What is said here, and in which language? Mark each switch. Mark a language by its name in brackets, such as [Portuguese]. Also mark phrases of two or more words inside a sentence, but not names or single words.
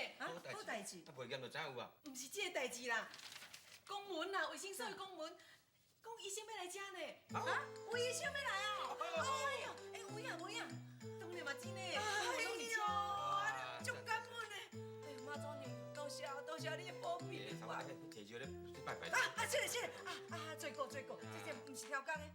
[Min Nan Chinese] 好代志。啊，袂验就知有啊。毋是这个代志啦，公文啦，卫生所的公文，讲医生要来遮呢。有医生要来哦！哎呦，有影，当然嘛真的。哎呦，足感恩的。哎呦，妈祖娘，多谢你的保庇。哇，坐住咧拜拜。是最过，这毋是挑工的。